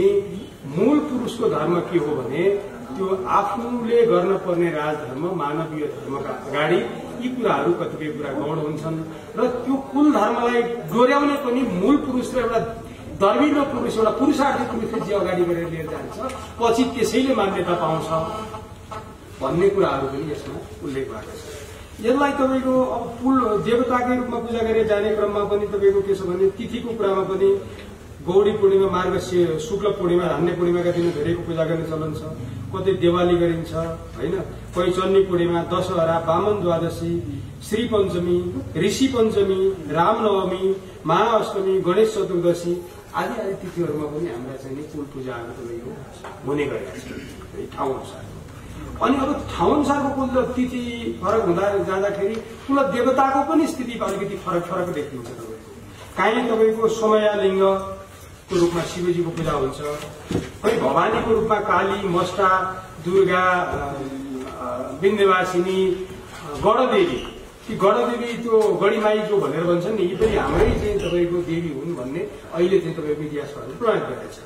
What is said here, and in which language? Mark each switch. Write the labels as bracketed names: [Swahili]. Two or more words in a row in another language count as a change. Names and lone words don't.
[Nepali] मूल पुरुषको धर्म के हो भने त्यो आफूले गर्न पर्ने राजधर्म मानवीय धर्मका अगाडि यी कुराहरू कतिपय कुरा गौण हुन्छन् र त्यो कुल धर्मलाई डोर्याउने पनि मूल पुरुष र एउटा धर्मिलो पुरुष, एउटा पुरुषार्थी पुरुषले जे अगाडि गरेर लिएर जान्छ पछि त्यसैले मान्यता पाउँछ भन्ने कुराहरू पनि यसमा उल्लेख भएको छ। यसलाई तपाईँको अब कुल देवताकै रूपमा पूजा गरेर जाने क्रममा पनि तपाईँको के छ भने तिथिको कुरामा पनि गौरी पूर्णिमा, मार्गशीर्ष शुक्ल पूर्णिमा, धान्य पूर्णिमाका दिन धेरैको पूजा गर्ने चलन छ। कतै दिवाली गरिन्छ होइन, कोही चन्नी पूर्णिमा, दशहरा, वामन द्वादशी, श्री पञ्चमी, ऋषि पञ्चमी, रामनवमी, महाअष्टमी, गणेश चतुर्दशी आदि आदि तिथिहरूमा पनि हाम्रा चाहिँ कुल पूजाहरू तपाईँको हुने गरेका छन् ठाउँ अनुसार। अनि अब ठाउँ अनुसारको कुल तिथि फरक हुँदा जाँदाखेरि कुल देवताको पनि स्थिति अलिकति फरक फरक देखिन्छ। तपाईँको काहीँ तपाईँको सोमयालिङ्गको रूपमा शिवजीको पूजा हुन्छ, कोही भवानीको रूपमा काली, मष्टा, दुर्गा, विन्ध्यवासिनी, गणदेवी, ती गणदेवी त्यो गढीमाई जो भनेर भन्छन् नि, यी पनि हाम्रै चाहिँ तपाईँको देवी हुन् भन्ने अहिले चाहिँ तपाईँको इतिहासहरूले प्रमाणित गरेको छ।